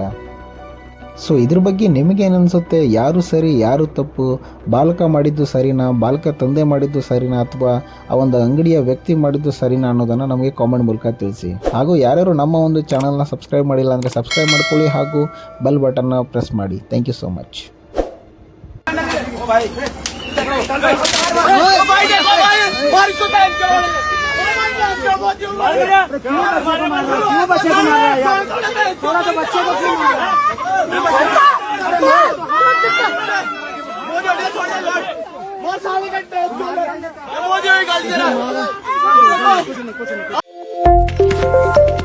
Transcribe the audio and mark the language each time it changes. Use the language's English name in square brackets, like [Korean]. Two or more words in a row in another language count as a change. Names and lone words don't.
[Kannada] ಸೊ ಇದ್ರ ಬಗ್ಗೆ ನಿಮಗೇನು ಅನಿಸುತ್ತೆ? ಯಾರು ಸರಿ, ಯಾರು ತಪ್ಪು? ಬಾಲಕ ಮಾಡಿದ್ದು ಸರಿನಾ, ಬಾಲಕ ತಂದೆ ಮಾಡಿದ್ದು ಸರಿನಾ, ಅಥವಾ ಆ ಒಂದು ಅಂಗಡಿಯ ವ್ಯಕ್ತಿ ಮಾಡಿದ್ದು ಸರಿನಾ ಅನ್ನೋದನ್ನು ನಮಗೆ ಕಾಮೆಂಟ್ ಮೂಲಕ ತಿಳಿಸಿ. ಹಾಗೂ ಯಾರ್ಯಾರು ನಮ್ಮ ಒಂದು [English] channel subscribe [Kannada] ಮಾಡಿಲ್ಲ ಅಂದರೆ ಸಬ್ಸ್ಕ್ರೈಬ್ ಮಾಡ್ಕೊಳ್ಳಿ ಹಾಗೂ [English] bell button press [Kannada] ಮಾಡಿ. [English] thank you so much. [Hindi] थोड़ा तो बच्चे को क्यों मार रहा है वो साले घंटे वो जो एक गाली दे रहा है